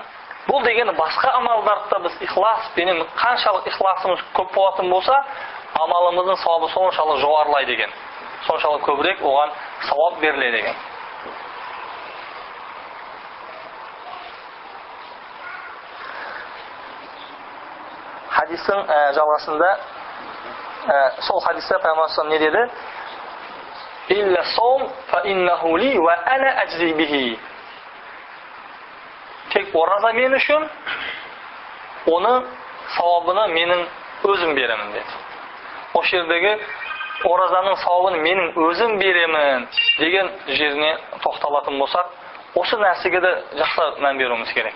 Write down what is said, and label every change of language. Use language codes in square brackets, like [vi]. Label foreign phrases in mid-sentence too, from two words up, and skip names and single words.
[kk] Бұл деген басқа амалдарда біз ихласпен қаншалық ихласымыз көп болатын болса, амалымыздың сауабы соншалық жоғарылайды деген. Соншалық көбірек оған сауап беріледі деген. Хадистің жалғасында сол хадисте Пайғамбар не деді? [ar] إلا الصوم فإنه لي وأنا أجزي به. [kk] Тек ораза мен үшін, оны сауабыны менің өзім беремін деді. О жердегі оразаның сауабын менің өзім беремін деген жеріне тоқталатын болсақ, осы нәрсеге де жақсы мән беруіміз керек.